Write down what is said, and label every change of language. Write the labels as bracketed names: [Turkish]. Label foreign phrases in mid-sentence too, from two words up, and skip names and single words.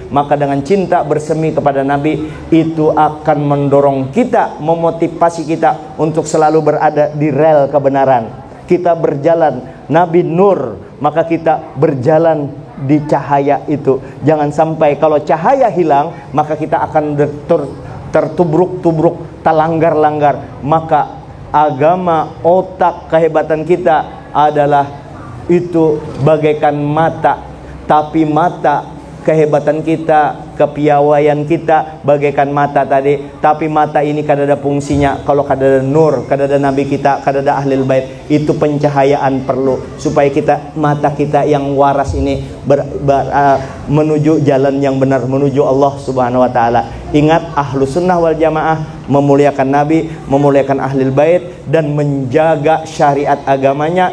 [Indonesian] Maka dengan cinta bersemi kepada Nabi, itu akan mendorong kita, memotivasi kita untuk selalu berada di rel kebenaran. Kita berjalan, Nabi nur, maka kita berjalan di cahaya itu. Jangan sampai kalau cahaya hilang, maka kita akan tertubruk-tubruk, terlanggar-langgar. Maka agama, otak, kehebatan kita adalah itu bagaikan mata, tapi mata, kehebatan kita, kepiawaian kita bagaikan mata tadi, tapi mata ini kada ada fungsinya kalau kada ada nur, kada ada Nabi kita, kada ada [Arabic] ahlil bait. [Indonesian] Itu pencahayaan perlu supaya kita, mata kita yang waras ini menuju jalan yang benar, menuju Allah [Arabic] Subhanahu wa Ta'ala. [Indonesian] Ingat, [Arabic] ahlu sunnah wal jamaah [Indonesian] memuliakan Nabi, memuliakan [Arabic] ahlil bait, [Indonesian] dan menjaga syariat agamanya.